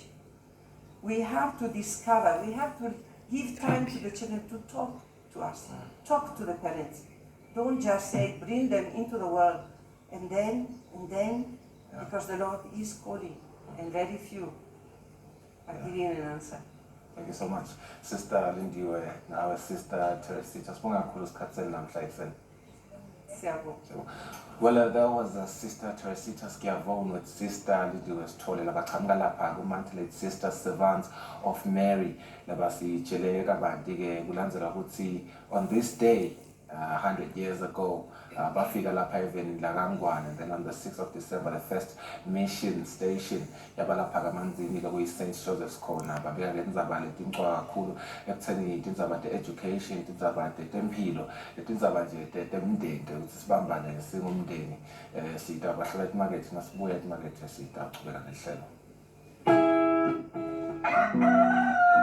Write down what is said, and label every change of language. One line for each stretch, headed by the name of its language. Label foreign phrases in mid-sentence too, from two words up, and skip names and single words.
English: We have to discover, we have to give time to the children to talk to us, talk to the parents. Don't just say, bring them into the world, and then, because the Lord is calling, and very few are giving an answer. Thank you so much. Sister Lindiwe, now Sister Teresa,
Swati: sibonga kakhulu sikhatseni namhla ekuseni.
English: Well, there was Sister Teresa Schiavone with Sister Lindiwe Sithole
Swati: labachamuka lapha ku-Mantellate Sisters Servants of Mary labasitshele kabanti-ke kulandzela ukuthi
English: on this day 100 years ago
Swati: bafika lapha even lakangwane,
English: and then on the 6th of December the first mission station
Swati: yabalapha kamanzini kuyi
English: St.
Swati: Joseph's khona babeka lendzaba letincoka kakhulu ekutheni tindzaba te-education, tindzaba temphilo, tindzaba nje temndeni ukuthi sibambane singumndeni sita bahlala etimakethe nasibuya etimakethe sita qhubeka nehlelo.